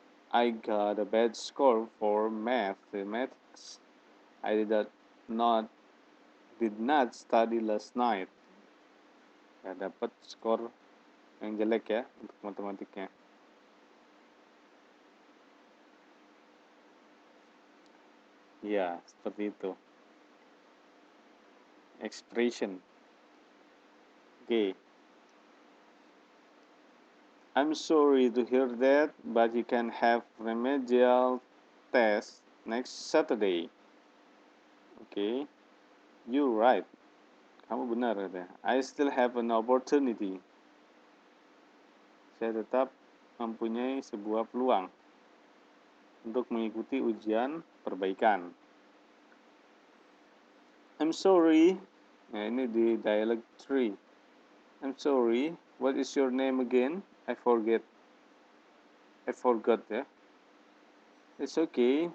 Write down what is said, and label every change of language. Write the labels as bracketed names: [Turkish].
[English] I got a bad score for mathematics. I did not study last night. [Indonesian] Ya, dapat skor yang jelek ya untuk matematiknya. Ya, seperti itu. [English] Expression. Oke. I'm sorry to hear that, but you can have remedial test next Saturday. Oke. You're right. [Indonesian] Kamu benar ya. [English] I still have an opportunity. [Indonesian] Saya tetap mempunyai sebuah peluang untuk mengikuti ujian perbaikan. [English] I'm sorry. [Indonesian] Nah, ini di dialog 3. [English] I'm sorry. What is your name again? I forgot ya. It's okay.